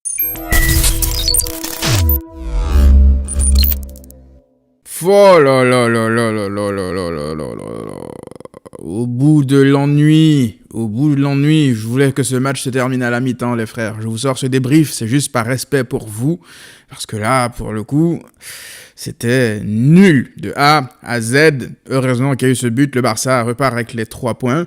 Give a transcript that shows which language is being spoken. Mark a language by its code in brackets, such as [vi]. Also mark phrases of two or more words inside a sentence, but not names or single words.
[fr] Oh là là là là là là là là là là là. Au bout de l'ennui, je voulais que ce match se termine à la mi-temps, les frères. Je vous sors ce débrief, c'est juste par respect pour vous, parce que là, pour le coup, c'était nul de A à Z. Heureusement qu'il y a eu ce but, le Barça repart avec les 3 points.